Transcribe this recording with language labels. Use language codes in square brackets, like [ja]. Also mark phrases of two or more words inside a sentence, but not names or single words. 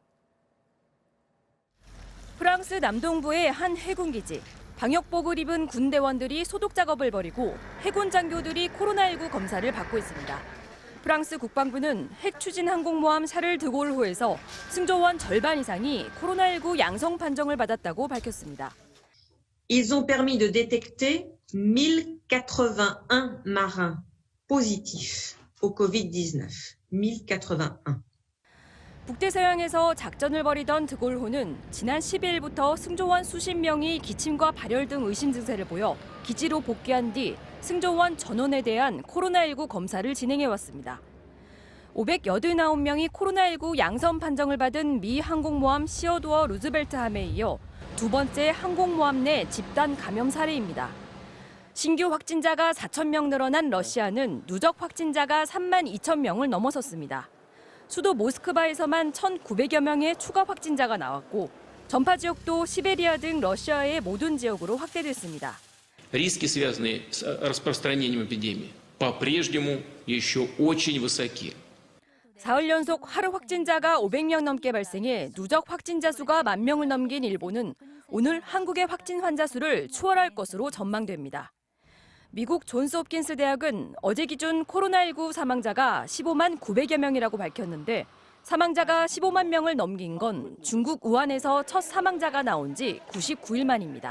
[ko] 프랑스 남동부의 한 해군기지. 방역복을 입은 군대원들이 소독 작업을 벌이고 해군 장교들이 코로나19 검사를 받고 있습니다. 프랑스 국방부는 핵 추진 항공모함 샤를 드골호에서 승조원 절반 이상이 코로나19 양성 판정을 받았다고 밝혔습니다. [fr] Ils ont permis de détecter 1081 marins positifs au Covid-19. 1081. [ko] 북대서양에서 작전을 벌이던 드골호는 지난 10일부터 승조원 수십 명이 기침과 발열 등 의심 증세를 보여 기지로 복귀한 뒤 승조원 전원에 대한 코로나19 검사를 진행해왔습니다. 589명이 코로나19 양성 판정을 받은 미 항공모함 시어도어 루즈벨트함에 이어 두 번째 항공모함 내 집단 감염 사례입니다. 신규 확진자가 4,000명 늘어난 러시아는 누적 확진자가 3만 2천 명을 넘어섰습니다. 수도 모스크바에서만 1,900여 명의 추가 확진자가 나왔고 전파 지역도 시베리아 등 러시아의 모든 지역으로 확대됐습니다. [ru] Риски, связанные с распространением эпидемии, по-прежнему еще очень высоки. [ko] 사흘 연속 하루 확진자가 500명 넘게 발생해 누적 확진자 수가 10,000명을 넘긴 일본은 오늘 한국의 확진 환자 수를 추월할 것으로 전망됩니다. 미국 존스홉킨스 대학은 어제 기준 코로나19 사망자가 15만 900여 명이라고 밝혔는데 사망자가 15만 명을 넘긴 건 중국 우한에서 첫 사망자가 나온 지 99일 만입니다.